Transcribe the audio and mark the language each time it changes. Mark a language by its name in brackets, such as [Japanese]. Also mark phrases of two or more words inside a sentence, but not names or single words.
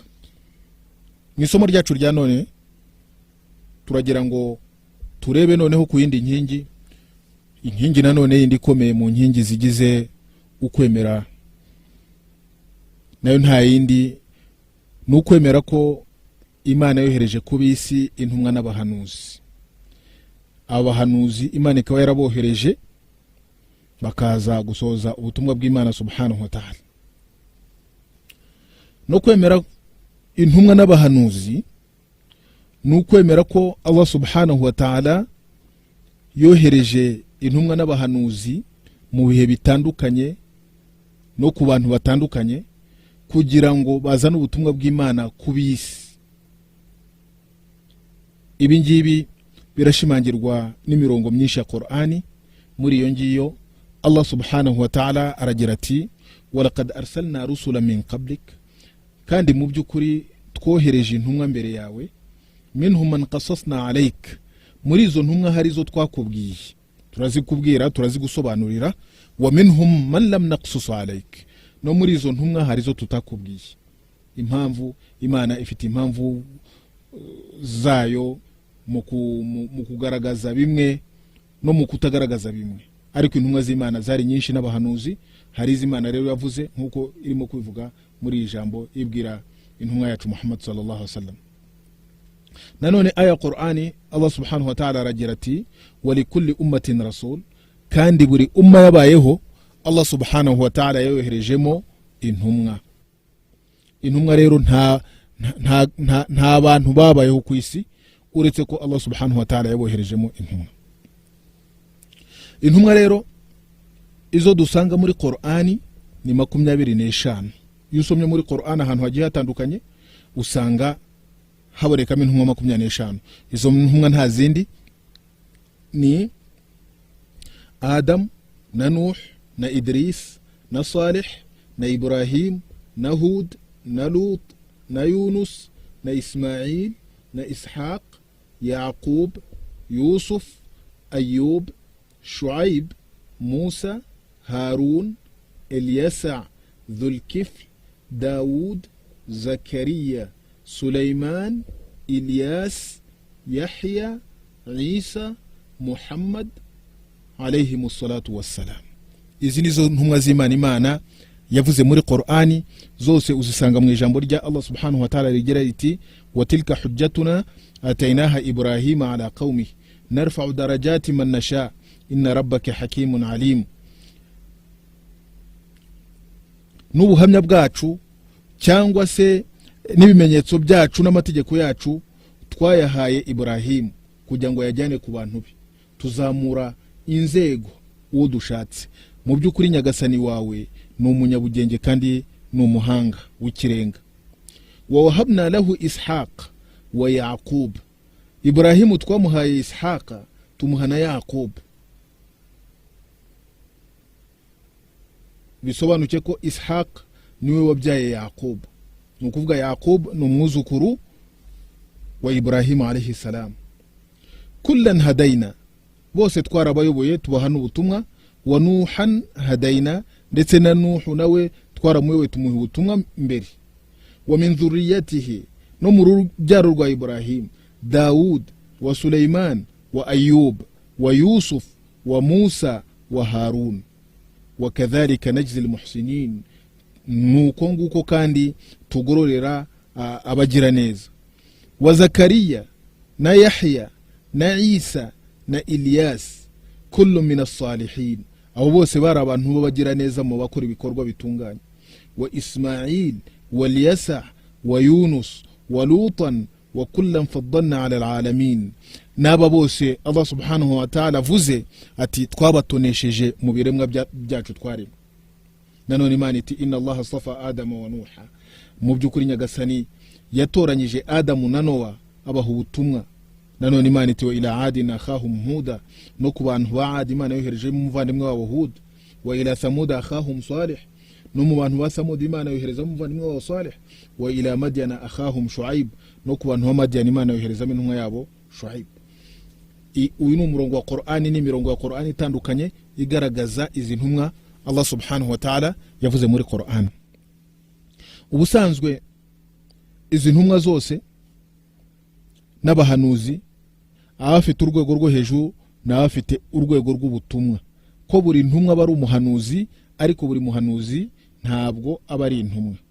[Kinyarwanda] Mu isomo ryacu rya none turagira ngo turebe noneho ku yindi inkingi nanone yindi ikomeye mu nkingi zigize ukwemera, nayo nta yindi ni ukwemera ko Imana yohereje ku bisi intumwa n'abahanuzi. Abahanuzi Imana ikaba yarabohereje bakaza gusoza ubutumwa bw'Imana [Arabic] سبحانه وتعالى. [Kinyarwanda] No kwemera intumwa n'abahanuzi ni ukwemera ko Allah [Arabic] سبحانه وتعالى [Kinyarwanda] yohereje intumwa n'abahanuzi mu bihe bitandukanye no ku bantu batandukanye kugira ngo bazane ubutumwa bw'Imana ku bisi. Ibi ngibi birashimangirwa n'imirongo myinshi ya Qur'ani. Muri iyo ngiyo Allah [Arabic] سبحانه وتعالى [Kinyarwanda] aragira ati [Arabic] ولقد أرسلنا رسلا من قبلك, [Kinyarwanda] kandi mu by'ukuri twohereje intumwa mbere yawe, [Arabic] منهم من قصصنا عليك, [Kinyarwanda] muri izo ntumwa hari zo twakubwiye, turazikubwira turazigusobanurira, [Arabic] ومنهم من لم نقصص عليك, [Kinyarwanda] no muri izo ntumwa hari zo tutakubwiye. Impamvu Imana ifite impamvu zayo mu kugaragaza bimwe no mu kutagaragaza bimwe, ariko intumwa z'Imana zari nyinshi n'abahanuzi. Hari iz'Imana rero yavuze nkuko irimo kubivuga muri ijambo ibwira intumwa yacu Muhammad [Arabic] صلى الله عليه وسلم. [Kinyarwanda] Nanone aya Qur'ani Allah [Arabic] سبحانه وتعالى [Kinyarwanda] aragira ati [Arabic] ولكل أمة رسول, [Kinyarwanda] kandi buri umma yabayeho Allah [Arabic] سبحانه وتعالى [Kinyarwanda] yoherejemo intumwa. Intumwa rero nta bantu babayeho ku isi uretse ko Allah [Arabic] سبحانه وتعالى [Kinyarwanda] yaboherejemo intumwa. Intumwa rero izo dusanga muri Qur'ani ni 25. Iyo usomye muri Qur'ani ahantu hagiye hatandukanye usanga haborekamo intumwa 25. Izo ntumwa nta zindi ni Adam na Nuh na Idris na Salih na Ibrahim na Hud na Lut na Yunus na Ismail na Ishaq, Yaqub, Yusuf, Ayub, Shuaib, Musa, Harun, Ilyasa, Dhulkifl, Daud, Zakaria, Sulaiman, Ilyas, Yahya, Isa, Muhammad [Arabic] عليهم الصلاة والسلام. [Kinyarwanda] Izi nizo ntumwa z'Imana Imana yavuze muri Qur'ani, zose uzisanga mu ijambo rya Allah [Arabic] سبحانه وتعالى [Kinyarwanda] rigira riti [Arabic] وتلك حجتنا آتيناها إبراهيم على قومه نرفع درجات من نشاء إن ربك حكيم عليم. [Kinyarwanda] N'ubuhamya bwacu cyangwa se n'ibimenyetso byacu n'amategeko yacu twayahaye Ibrahim kugira ngo yajyane ku bantu be, tuzamura inzego uwo dushatse. Mu by'ukuri nyagasani wawe ni umunyabugenge kandi ni umuhanga w'ikirenga. [Arabic] ووهبنا له إسحاق ويعقوب, [Kinyarwanda] Ibrahim twamuhaye Ishaq tumuhana Yaqub. Bisobanuke ko Ishaq niwe wabyaye Yaqub, ni ukuvuga Yaqub ni umwuzukuru wa Ibrahim [Arabic] عليه السلام. كلا هدينا, [Kinyarwanda] bose twarabayoboye tubaha n'ubutumwa. [Arabic] ونوحا هدينا, [Kinyarwanda] ndetse na Nuhu nawe twaramuyoboye tumuha ubutumwa mbere. [Arabic] ومن ذريته, [Kinyarwanda] no mu rubyaro rwa Ibrahim, [Arabic] داود وسليمان وأيوب ويوسف وموسى وهارون. وكذلك نجزي المحسنين, [Kinyarwanda] nuko nguko kandi tugororera abagira neza. Wa Zakaria na Yahya na Isa na Ilyas [Arabic] كل من الصالحين, [Kinyarwanda] abo bose bari abantu babagira neza mu bakora ibikorwa bitunganye. [Arabic] وإسماعيل واليسع ويونس ولوطا وكلا فضلنا على العالمين, [Kinyarwanda] n'aba bose Allah [Arabic] سبحانه وتعالى [Kinyarwanda] avuze ati twabatonesheje mu biremwa byacu twaremwe. Nanone Imana iti [Arabic] إن الله اصطفى آدم ونوحا, [Kinyarwanda] mu by'ukuri nyagasani yatoranyije Adamu na Nowa abaha ubutumwa. Nanone Imana iti [Arabic] وإلى عاد أخاهم هودا, [Kinyarwanda] no ku bantu ba Adi Imana yohereje mu muvandimwe wabo Hud. [Arabic] وإلى ثمود أخاهم صالح, [Kinyarwanda] no mu bantu ba Samud Imana yohereza mu muvandimwe wabo Salih. [Arabic] وإلى مدين أخاهم شعيب, [Kinyarwanda] no ku bantu ba Madyana Imana yohereza intumwa yabo Shuaib. uyu ni umurongo wa Qur'ani n'imirongo ya Qur'ani itandukanye igaragaza izi ntumwa Allah [Arabic] سبحانه وتعالى [Kinyarwanda] yavuze muri Qur'an. Ubusanzwe izi ntumwa zose n'abahanuzi abafite urwego rwo hejuru n'abafite urwego rw'ubutumwa, ko buri ntumwa bari umuhanuzi, ariko buri muhanuzi ntabwo aba ari intumwa.